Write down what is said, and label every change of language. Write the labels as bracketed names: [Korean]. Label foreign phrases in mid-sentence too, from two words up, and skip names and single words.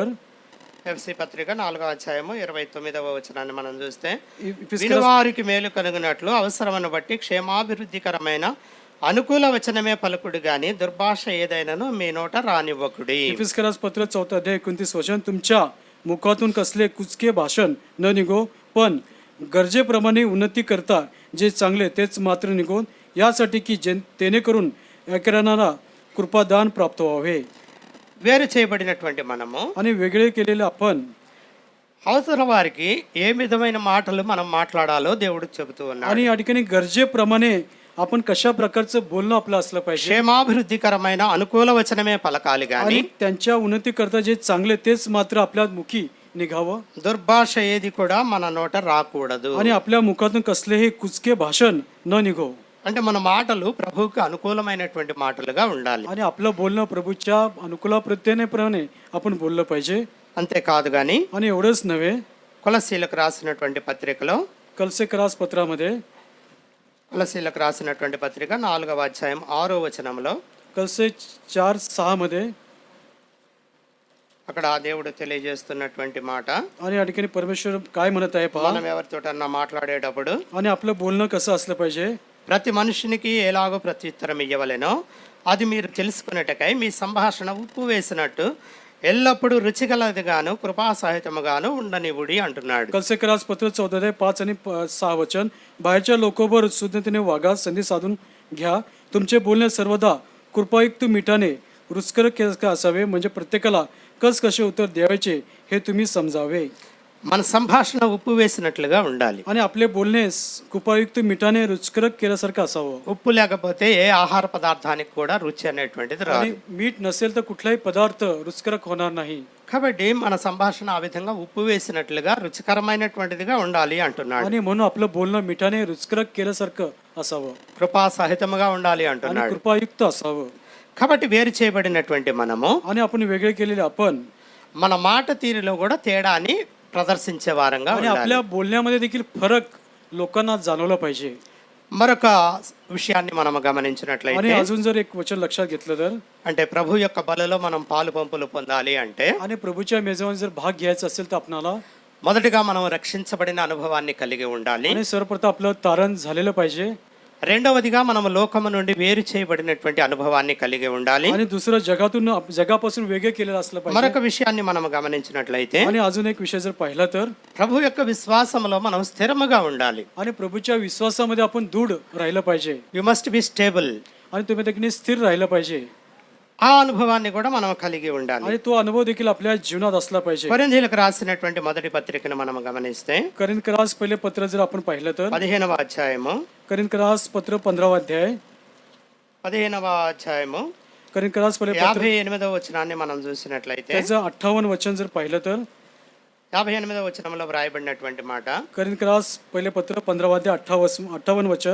[Telugu] ఎఫ్సీ పత్రిక 4వ అధ్యాయము 29వ వచనాన్ని మనం చూస్తే [Marathi] इफिस्करास [Telugu] వినువారికి మేలు కలుగునట్లు అవసరమును బట్టి క్షేమాభివృద్ధికరమైన అనుకూల వచనమే పలుకుడు గాని దుర్భాష ఏదైనాను మీ నోట రానివ్వకుడి. [Marathi] इफिस्करास पत्र 4था अध्याय 29 वचन तुमच्या मुखातून कसले कुचके भाषण न निघो, पण गरजेप्रमाणे उन्नती करता जे चांगले तेच मात्र निघो, यासाठी की जेणेकरून ऐकणारा कृपादान प्राप्त व्हावे. [Telugu] వేరు చేయబడినటువంటి మనము [Marathi] आणि वेगळे केलेले आपण [Telugu] అవసరం వారికి ఏ విధమైన మాటలు మనం మాట్లాడాలో దేవుడు చెబుతూ ఉన్నాడు. [Marathi] आणि या ठिकाणी गरजेप्रमाणे आपण कशा प्रकारचं बोलणं आपलं असलं पाहिजे. [Telugu] క్షేమాభివృద్ధికరమైన అనుకూల వచనమే పలకాలి గాని [Marathi] आणि त्यांच्या उन्नती करता जे चांगले तेच मात्र आपल्या मुखी निघावं. [Telugu] దుర్భాష ఏది కూడా మన నోట రాకూడదు. [Marathi] आणि आपल्या मुखातून कसलेही कुचके भाषण न निघो. [Telugu] అంటే మన మాటలు ప్రభువుకు అనుకూలమైనటువంటి మాటలుగా ఉండాలి. [Marathi] आणि आपलं बोलणं प्रभूच्या अनुकूलप्रमाणे आपण बोललं पाहिजे. [Telugu] అంతేకాదు గాని [Marathi] आणि एवढंच नव्हे, [Telugu] కొలసీలకు రాసినటువంటి పత్రికలో [Marathi] कलसेकरास पत्रामध्ये [Telugu] కొలసీలకు రాసినటువంటి పత్రిక 4వ అధ్యాయం 6వ వచనంలో [Marathi] कलसे 4:6 मध्ये [Telugu] అక్కడ దేవుడు తెలియజేస్తున్నటువంటి మాట, [Marathi] आणि या ठिकाणी परमेश्वर काय म्हणत आहे पहा. [Telugu] మనం ఎవరితోటన్నా మాట్లాడేటప్పుడు [Marathi] आणि आपलं बोलणं कसं असलं पाहिजे. [Telugu] ప్రతి మనుషునికి ఎలాగో ప్రత్యుత్తరం ఇవ్వవలెనో అది మీరు తెలుసుకున్నట్టుకై మీ సంభాషణ ఉప్పు వేసినట్టు ఎల్లప్పుడూ రుచిగలదిగాను కృపాసహితముగాను ఉండనివుడి అంటున్నాడు. [Marathi] कलसेकरास पत्र 14 5 आणि 6 वचन बाहेरच्या लोकांवर शुद्धतेने वागा, संधी साधून घ्या. तुमचे बोलणे सर्वदा कृपायुक्त मिठाने रुचकर असावे, म्हणजे प्रत्येकाला कस कसे उत्तर द्यायचे हे तुम्ही समजावे. [Telugu] మన సంభాషణ ఉప్పు వేసినట్లుగా ఉండాలి. [Marathi] आणि आपले बोलणे कृपायुक्त मिठाने रुचकर केल्यासारखं असावं. [Telugu] ఉప్పు లేకపోతే ఏ ఆహార పదార్థానికి కూడా రుచి అనేటువంటిది [Marathi] आणि [Telugu] రాదు. [Marathi] मीठ नसेल तर कुठलाही पदार्थ रुचकरक होणार नाही. [Telugu] కాబట్టి మన సంభాషణ ఆ విధంగా ఉప్పు వేసినట్లుగా రుచికరమైనటువంటిదిగా ఉండాలి అంటున్నాడు. [Marathi] आणि म्हणून आपलं बोलणं मिठाने रुचकरक केल्यासारखं असावं [Telugu] కృపా సహితముగా ఉండాలి [Marathi] आणि [Telugu] అంటున్నాడు. [Marathi] कृपायुक्त असावं. [Telugu] కాబట్టి వేరు చేయబడినటువంటి మనము [Marathi] आणि आपण वेगळे केलेले आपण [Telugu] మన మాట తీరులో కూడా తేడాని ప్రదర్శించే వారంగా [Marathi] आणि [Telugu] ఉండాలి. [Marathi] आपल्या बोलण्यामध्ये देखील फरक लोकांना जाणवला पाहिजे. [Telugu] మరొక విషయాన్ని మనం [Marathi] आणि [Telugu] గమనించినట్లయితే [Marathi] अजून जर एक वचन लक्षात घेतलं तर [Telugu] అంటే ప్రభు యొక్క బలలో మనం పాలు పంపులు పొందాలి అంటే [Marathi] आणि प्रभूच्या मेजवानी जर भाग घ्यायचा असेल तर आपणाला [Telugu] మొదటిగా మనం రక్షించబడిన అనుభవాన్ని కలిగి ఉండాలి. [Marathi] आणि सर्वप्रथम आपलं तारण झालेलं पाहिजे. [Telugu] రెండవదిగా మనం లోకము నుండి వేరు చేయబడినటువంటి అనుభవాన్ని కలిగి ఉండాలి. [Marathi] आणि दुसरं जगापासून वेगळे केलेलं असलं पाहिजे. [Telugu] మరొక విషయాన్ని మనం గమనించినట్లయితే [Marathi] आणि अजून एक विषय जर पाहिला तर [Telugu] ప్రభు యొక్క విశ్వాసంలో మనం స్థిరముగా ఉండాలి. [Marathi] आणि प्रभूच्या विश्वासामध्ये आपण दृढ राहिलं पाहिजे. [English] you must be stable. [Marathi] आणि तुम्ही देखील स्थिर राहिलं पाहिजे. [Telugu] ఆ అనుభవాన్ని కూడా మనం కలిగి ఉండాలి. [Marathi] आणि तो अनुभव देखील आपल्या जीवनात असला पाहिजे. [Telugu] కొరింథీయులకు రాసినటువంటి మొదటి పత్రికను మనం గమనిస్తే [Marathi] करिंदकरास पहिले पत्र जर आपण पाहिलं तर [Telugu] 15వ అధ్యాయము [Marathi] करिंदकरास पत्र 15वा अध्याय [Telugu] 15వ అధ్యాయము [Marathi] करिंदकरास पहिले पत्र [Telugu] 58వ వచనాన్ని మనం చూసినట్లయితే [Marathi] त्याचं 58 वचन जर पाहिलं तर [Telugu] 58వ వచనంలో వ్రాయబడినటువంటి మాట, [Marathi] करिंदकरास पहिले पत्र 15वा अध्याय 58 वचन.